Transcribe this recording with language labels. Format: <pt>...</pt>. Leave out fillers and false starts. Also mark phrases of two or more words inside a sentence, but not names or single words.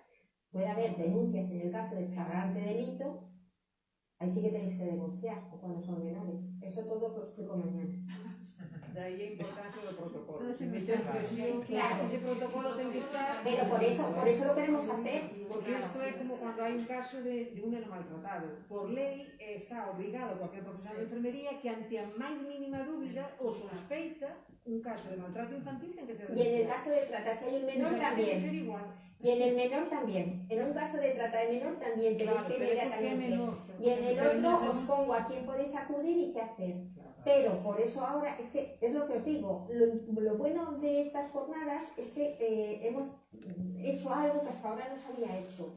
<es>Puede haber denuncias en el caso de flagrante delito, ahí sí que tenéis que denunciar, o cuando son menores. Eso todos lo explico mañana. De ahí la importancia del protocolo. Claro. Ese protocolo tiene que estar... Pero por eso lo queremos hacer. Porque esto es como cuando hay un caso de un neno maltratado.</es> <gl>Por ley está obrigado cualquier profesional de enfermería que ante a máis mínima dúbida ou sospeita un caso de maltrato infantil ten que ser</gl> <es>Y en el caso de trata, si hay un menor también. Y en el menor también. En un caso de trata de menor también tenéis que inmediatamente. Y en el otro os pongo a quién podéis acudir y qué hacer. Pero por eso ahora, es que es lo que os digo, lo bueno de estas jornadas es que hemos hecho algo que hasta ahora no se había hecho.</es>